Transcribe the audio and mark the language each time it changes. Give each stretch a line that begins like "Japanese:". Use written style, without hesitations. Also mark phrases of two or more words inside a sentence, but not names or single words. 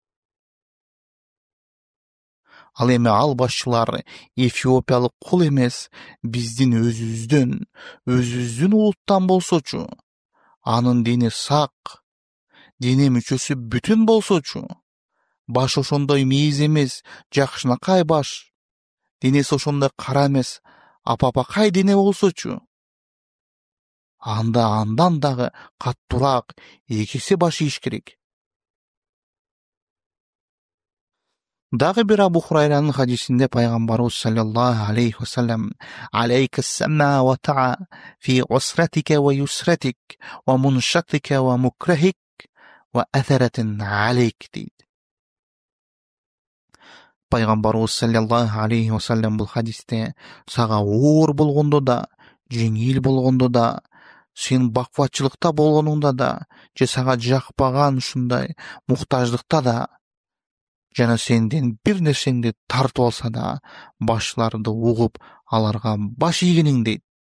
Kyrgyz: Ал эми ал башчылар эфиопиялык кул эмес, биздин өзүбүздүн улуттан болсочу, анын дени сак, дене мүчөсү бүтүн болсочу, баш ошондой мейиз эмес, жакшынакай баш, денеси ошондой кара эмес, апапакай дене болсочу, анда андан дагы каттуураак экиси баш ийиш керек. Дагы бир Абу Хурайранын хадисинде пайгамбарыбыз
Arabic: صلى الله عليه وسلم عليك السمع والطاعة في عسرك ويسرك ومنشطك ومكرهك وأثرة عليك дейт.
Kyrgyz: Пайгамбарыбыз
Arabic: صلى الله عليه وسلم
Kyrgyz: бул хадисте сага оор болгондо да, жеңил болгондо да, сен бакватчылыкта болгонуңда да, же сага жакпаган ушундай муктаждыкта да, жана сенден бир нерсеңди тартып алса да, башчыларды угуп, аларга баш ийгениң дейт.